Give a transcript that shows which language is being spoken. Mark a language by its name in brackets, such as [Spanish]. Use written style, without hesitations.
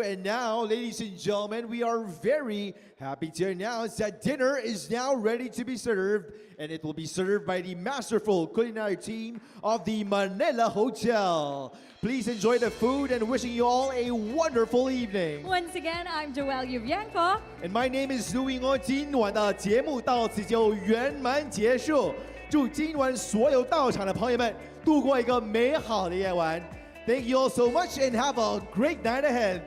[English] And now, ladies and gentlemen, we are very happy to announce that dinner is now ready to be served, and it will be served by the masterful culinary team of the Manila Hotel. Please enjoy the food and wishing you all a wonderful evening. Once again, I'm Joelle Yubienko. And my name is Louis Ngo. [Chinese] 今晚的节目到此就圆满结束。祝今晚所有到场的朋友们度过一个美好的夜晚。 [English] Thank you all so much and have a great night ahead.